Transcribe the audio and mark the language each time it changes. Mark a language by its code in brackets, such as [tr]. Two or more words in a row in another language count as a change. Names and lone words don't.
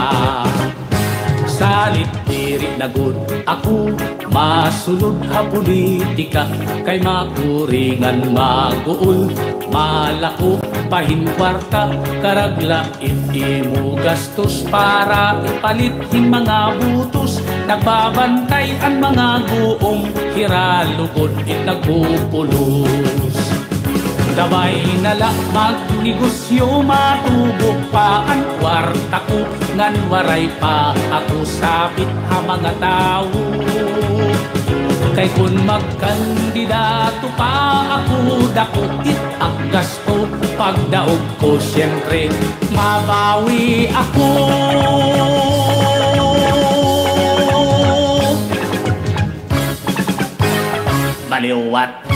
[war] Salit diri na gud ako masulod ha politika, kay makuringan maguol malako pahin kwarta, karagla imo gastos para ipalit hin mga butos, nagbabantay ang mga guong hiralugod it nagpupulos. Dabay nala magnegosyo matubok pa ang kwarta ko ngan waray pa ako sabit ha mga tao. Kay kun magkandidato pa ako dakot ang gasto pagdaog ko siyempre mabawi ako. Baliwat.